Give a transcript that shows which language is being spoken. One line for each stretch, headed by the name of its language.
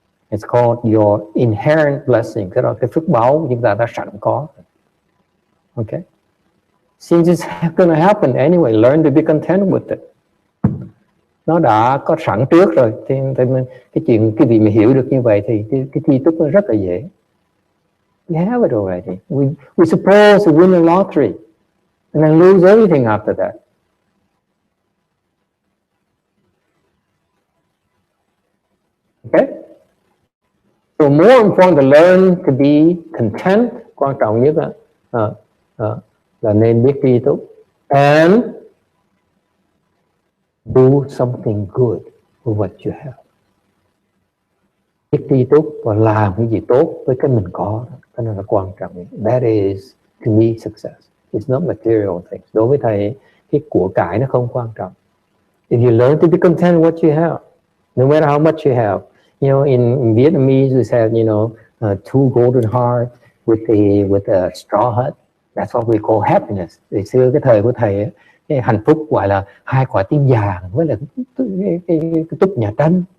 English: It's called your inherent blessing.
Vietnamese: Cái đó cái phước báo của chúng ta đã sẵn có.
English: Okay. Since it's going to happen anyway, learn to be content with it.
Vietnamese: Nó đã có sẵn trước rồi. Thì cái chuyện cái gì mà hiểu được như vậy thì cái thi túc nó rất là dễ.
English: We have it already. We suppose to win the lottery and then lose everything after that. Okay? So more important to learn to be content.
Vietnamese: Quan trọng nhất là nên biết tri túc.
English: And do something good with what you have.
Vietnamese: Biết tri túc và làm cái gì tốt với cái mình có. Cái đó là quan trọng.
English: That is, to me, success. It's not material things.
Vietnamese: Đối với thầy, cái của cải nó không quan trọng.
English: If you learn to be content with what you have, no matter how much you have. You know, in Vietnamese, we said, you know, two golden hearts with a straw hut. That's what we call happiness.
Vietnamese: Từ xưa cái thời của thầy, cái hạnh phúc gọi là 2 quả tim vàng với là cái túp nhà tranh.